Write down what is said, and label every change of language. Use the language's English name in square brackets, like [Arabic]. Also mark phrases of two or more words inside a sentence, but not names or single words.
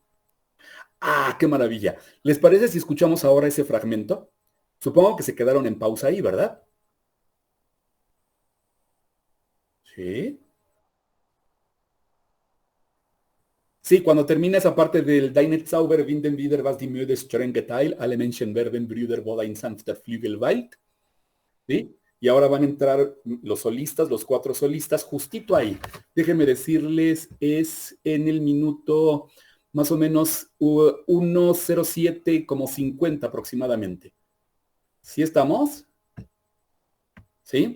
[Spanish] ¡Ah, qué maravilla! ¿Les parece si escuchamos ahora ese fragmento? Supongo que se quedaron en pausa ahí, ¿verdad? ¿Sí? Sí, cuando termina esa parte del [German] Deine Zauber winden wieder was die Müde strenge Teil, alle Menschen werden Brüder, wo ein sanfter Flügel weilt. [Spanish] ¿Sí? Y ahora van a entrar los solistas, los 4 solistas, justito ahí. Déjenme decirles, es en el minuto más o menos 1:07, como 50 aproximadamente. ¿Sí estamos? ¿Sí?